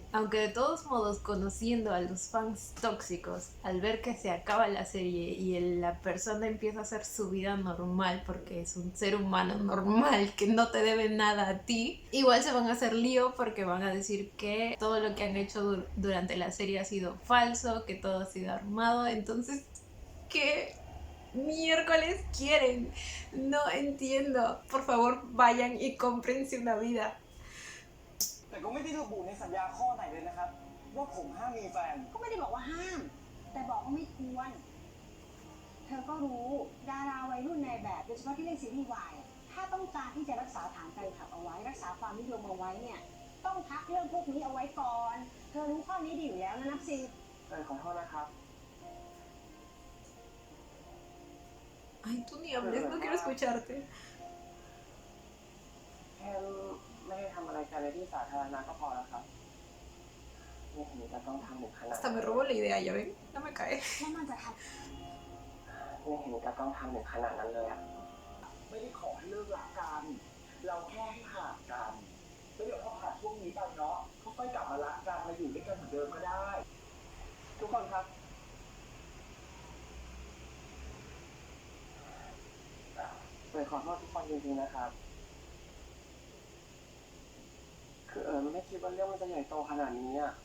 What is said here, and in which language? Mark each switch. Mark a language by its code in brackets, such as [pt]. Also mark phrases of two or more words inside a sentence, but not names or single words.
[es] Aunque de todos modos, conociendo a los fans tóxicos, al ver que se acaba la serie y la persona empieza a hacer su vida normal, porque es un ser humano normal que no te debe nada a ti, igual se van a hacer lío porque van a decir que todo lo que han hecho durante la serie ha sido falso, que todo ha sido armado. Entonces, ¿qué miércoles quieren? No entiendo. Por favor, vayan y cómprense una vida. [th] แต่ก็ไม่ได้ระบุในสัญญาข้อไหนเลยนะครับว่าผมห้ามมีแฟน ก็ไม่ได้บอกว่าห้ามแต่บอกว่าไม่ควรเธอก็รู้ดาราวัยรุ่นในแบบโดยเฉพาะที่เล่นซีรีส์วายถ้าต้องการที่จะรักษาฐานแฟนคลับเอาไว้รักษาความนิยมเอาไว้เนี่ยต้องพักเรื่องพวกนี้เอาไว้ก่อนเธอรู้ข้อนี้ดีอยู่แล้วนะนับสิ ขอโทษนะครับ [es] Ay, tú ni hables, no quiero escucharte. [th] แค่ไม่ได้ทำอะไรกันในที่สาธารณะก็พอแล้วครับไม่เห็นจะต้องทำถึงขนาด [es] Hasta me robó la idea, ya ven, no me cae. [th] แล้วมันจะท ไม่เห็นจะต้องทำถึงขนาดนั้นเลยอะไม่ได้ขอให้เลิกรักกัน เราแค่ให้ห่างกันแล้วเดี๋ยวพอผ่านช่วงนี้ไปเนาะเขาค่อยกลับมารักกันมาอยู่ด้วยกันเหมือนเดิมก็ได้ ทุกคนครับเลยขอโทษทุกคนจริงๆนะครับ คือไม่คิดว่าเรื่องมันจะใหญ่โตขนาดนี้อ่ะ